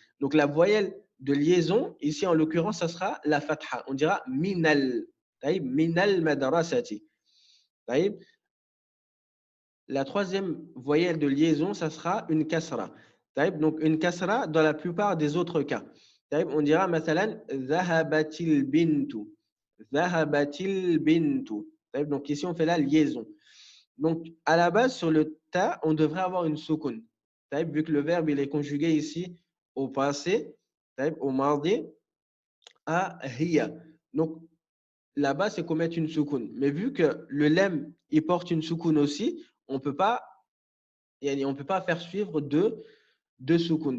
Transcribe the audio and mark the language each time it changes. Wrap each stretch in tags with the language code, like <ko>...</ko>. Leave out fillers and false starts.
<fr>Donc, la voyelle de liaison, ici, en l'occurrence, ça sera la fatha. On dira minal. Taïb.</fr> <ar>Minal madrasati.</ar> <fr>Taïb. La troisième voyelle de liaison, ça sera une kasra. Donc, une kasra dans la plupart des autres cas. On dira,</fr> <ar>مثلا, ذهبت البنت. ذهبت البنت.</ar> <fr>Donc, ici, on fait la liaison. Donc, à la base, sur le ta, on devrait avoir une soukoun. Vu que le verbe il est conjugué ici au passé, au mardi, à hiya. Donc, là-bas, c'est qu'on mette une soukoun. Mais vu que le lem, il porte une soukoun aussi, on ne peut pas faire suivre deux soukoun.</fr>